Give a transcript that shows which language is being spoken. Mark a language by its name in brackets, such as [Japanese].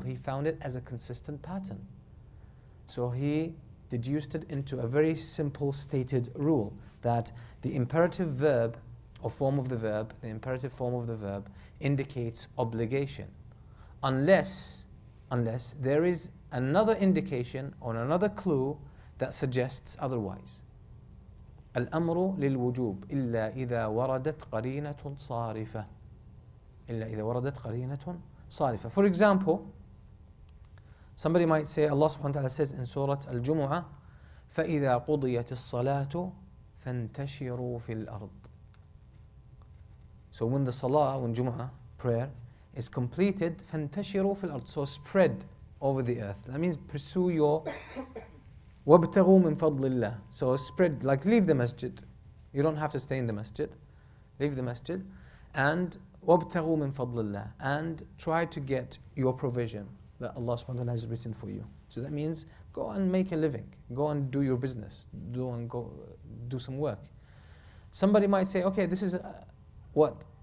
[English] He found it as a consistent pattern. So he deduced it into a very simple stated rule that the imperative verb or form of the verb, the imperative form of the verb indicates obligation. Unless there is another indication or another clue that suggests otherwise. [Arabic] الأمر للوجوب إلا إذا وردت قرينة صارفة. إلا إذا وردت قرينة صارفة. [English] For example, somebody might say, Allah subhanahu wa ta'ala says in Surah Al-Jumu'ah, [Arabic] فَإِذَا قُضِيَتِ الصَّلَاةُ فَانْتَشِرُوا فِي الْأَرْضِ. [English] So when the salah, when Jumu'ah, prayer, is completed, [Arabic] فَانْتَشِرُوا فِي الْأَرْضِ. [English] So spread over the earth. That means pursue your [Arabic] وَابْتَغُوا مِنْ فَضْلِ اللَّهِ. [English] So spread, like leave the masjid. You don't have to stay in the masjid. Leave the masjid. And [Arabic] وَابْتَغُوا مِنْ فَضْلِ اللَّهِ. [English] And try to get your provision that Allah subhanahu wa ta'ala has written for you. So that means go and make a living. Go and do your business. Go do some work. Somebody might say, okay, this is what?